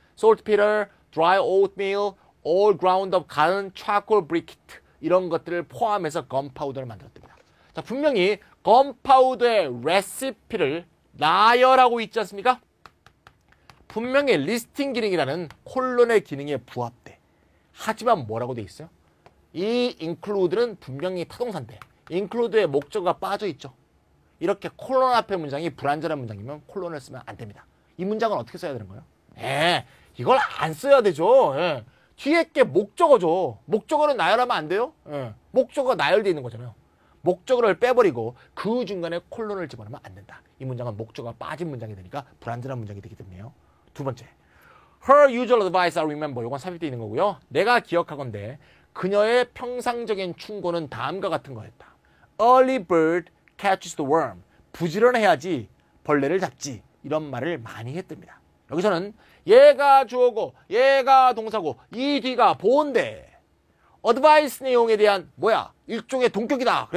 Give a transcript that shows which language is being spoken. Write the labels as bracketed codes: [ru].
[en] Saltpeter, dry oatmeal, all ground up 가는 charcoal briquette [ko] 이런 것들을 포함해서 건파우더를 만들었답니다. 자, 분명히 건파우더의 레시피를 나열하고 있지 않습니까? 분명히 리스팅 기능이라는 콜론의 기능에 부합돼. 하지만 뭐라고 돼 있어요? 이 include는 분명히 타동사인데 include의 목적어가 빠져 있죠. 이렇게 콜론 앞에 문장이 불완전한 문장이면 콜론을 쓰면 안 됩니다. 이 문장은 어떻게 써야 되는 거예요? 이걸 안 써야 되죠. 뒤에 게 목적어죠. 목적어는 나열하면 안 돼요? 목적어가 나열되어 있는 거잖아요. 목적어를 빼버리고 그 중간에 콜론을 집어넣으면 안 된다. 이 문장은 목적어가 빠진 문장이 되니까 불완전한 문장이 되기 때문에요. 두 번째, [en] her usual advice I remember. [ko] 이건 삽입되어 있는 거고요. 내가 기억하건대 그녀의 평상적인 충고는 다음과 같은 거였다. [en] Early bird catches the worm. [ko] 부지런해야지 벌레를 잡지. 이런 말을 많이 했답니다. 여기서는 얘가 주어고 얘가 동사고 이 뒤가 보어인데 어드바이스 내용에 대한 일종의 동격이다.